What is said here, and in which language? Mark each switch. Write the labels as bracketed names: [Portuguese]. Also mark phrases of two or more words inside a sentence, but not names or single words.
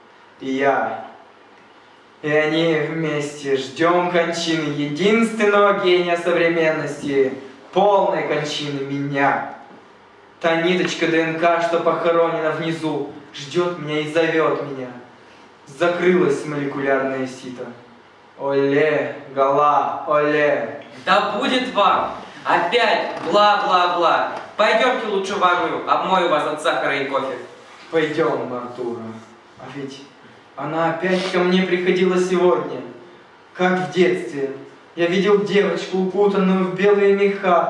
[Russian] И они вместе ждем кончины единственного гения современности, полной кончины меня. Та ниточка ДНК, что похоронена внизу, ждет меня и зовет меня. Закрылось молекулярное сито. Оле, гала, оле. Да будет вам! Опять бла-бла-бла. Пойдемте лучше в ванную, обмою вас от сахара и кофе. Пойдем, Артура. А ведь она опять ко мне приходила сегодня, как в детстве. Я видел девочку, укутанную в белые меха.